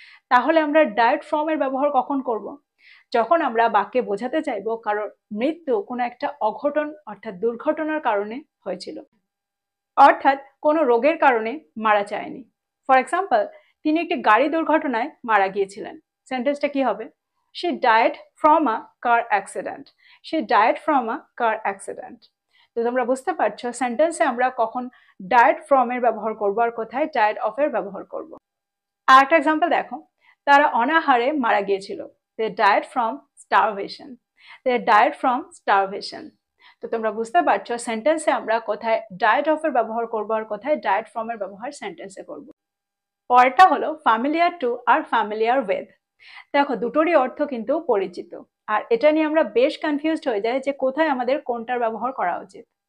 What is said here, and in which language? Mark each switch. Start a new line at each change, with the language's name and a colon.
Bangla: তাহলে আমরা died from এর ব্যবহার কখন করব? যখন আমরা বাক্যে বোঝাতে চাইবো কারোর মৃত্যু কোনো একটা অঘটন অর্থাৎ দুর্ঘটনার কারণে হয়েছিল, অর্থাৎ কোনো রোগের কারণে মারা যায়নি।
English: for example,
Bangla: তিনি একটি গাড়ি দুর্ঘটনায় মারা গিয়েছিলেন। সেন্টেন্সটা কি হবে?
English: She died from a car accident. She died from a car accident.
Bangla: তো তোমরা বুঝতে পারছো সেন্টেন্সে আমরা কখন ডায়েড ফ্রম এর ব্যবহার করব আর কোথায় ডায়েড অফ এর ব্যবহার করব। আর একটা এক্সাম্পল দেখো, তারা অনাহারে মারা গিয়েছিল।
English: They died from starvation. They died from starvation.
Bangla: তো তোমরা বুঝতে পারছো সেন্টেন্সে আমরা কোথায় ডায়েট অফ এর ব্যবহার করব আর কোথায় ডায়েট ফ্রম এর ব্যবহার সেন্টেন্সে করব। পরেরটা হলো familiar two আর familiar with. দেখো দুটোরই অর্থ কিন্তু পরিচিত, আর এটা নিয়ে আমরা বেশ কনফিউজড হয়ে যাই যে কোথায় আমাদের কোনটার ব্যবহার করা উচিত।